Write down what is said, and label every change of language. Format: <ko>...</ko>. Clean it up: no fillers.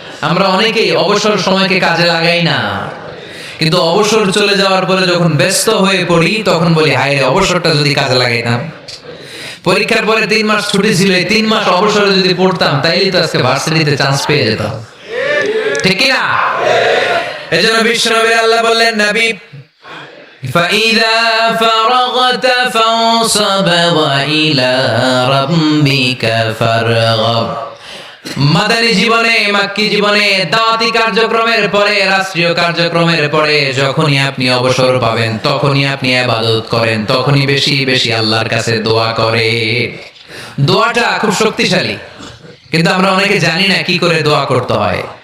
<bn>আমরা অনেকেই অবসর সময়কে কাজে লাগাই না, কিন্তু অবসর চলে যাওয়ার পরে যখন ব্যস্ত হয়ে পড়ি তখন বলি হায় রে অবসরটা যদি কাজে লাগাইতাম। পরীক্ষার পরে 3 মাস ছুটি ছিল, 3 মাস অবসরে যদি পড়তাম তাইলে তো আজকে ভার্সিটিতে চান্স পেয়ে যেতাম, ঠিক কি না? এজন্য বিশ্বনবী আল্লাহ বললেন নবী</bn> <ar>فَإِذَا فَرَغْتَ فَانصَبْ وَإِلَى رَبِّكَ فَارْغَب।</ar> <bn>মাদানী জীবনে, মাক্কি জীবনে, দাওয়াতি কার্যক্রমের পরে, রাষ্ট্রীয় কার্যক্রমের পরে যখনই আপনি অবসর পাবেন তখনই আপনি ইবাদত করেন, তখনই বেশি বেশি আল্লাহর কাছে দোয়া করে। দোয়াটা খুব শক্তিশালী, কিন্তু আমরা অনেকে জানি না কি করে দোয়া করতে হয়।</bn>